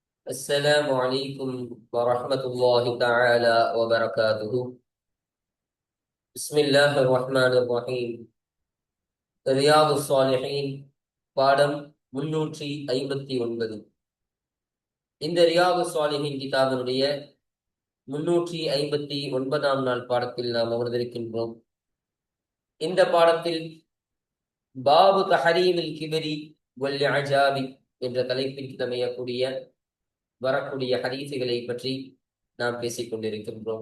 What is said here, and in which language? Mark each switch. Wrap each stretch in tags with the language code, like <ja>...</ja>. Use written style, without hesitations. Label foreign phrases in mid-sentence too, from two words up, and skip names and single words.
<ar>السلام عليكم ورحمة الله تعالى وبركاته. بسم الله الرحمن الرحيم.</ar> <ta>ரியாது ஸாலிஹீன் பாடம் 359. இந்த ரியாது ஸாலிஹீன் கிதாபினுடைய 359ஆம் நாள் பாடத்தில் நாம் அமர்ந்திருக்கின்றோம். இந்த பாடத்தில்</ta> <ar>باب تحريم الكبر والإعجاب</ar> <ta>என்ற தலைப்பில் அமையக்கூடிய வரக்கூடிய ஹதீசுகளை பற்றி நாம் பேசிக் கொண்டிருக்கின்றோம்.</ta>